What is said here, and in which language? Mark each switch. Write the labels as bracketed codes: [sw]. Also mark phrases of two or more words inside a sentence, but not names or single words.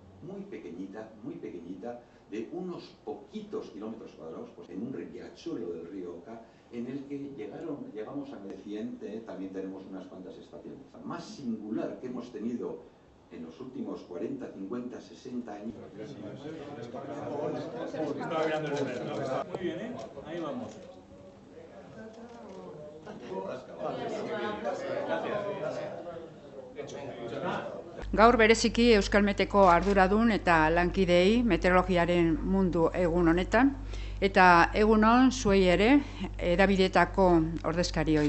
[es] muy pequeñita, de unos poquitos kilómetros cuadrados, pues en un riachuelo del río Oca, en el que llegamos a Meciente. También tenemos unas cuantas estaciones. La más singular que hemos tenido en los últimos 40, 50, 60 años. Muy bien, ¿eh? Ahí vamos. [eu] Gaur bereziki Euskalmeteko arduradun eta lankideei meteorologiaren mundu egun honetan, eta egun on zuei ere erabideetako ordezkarioi.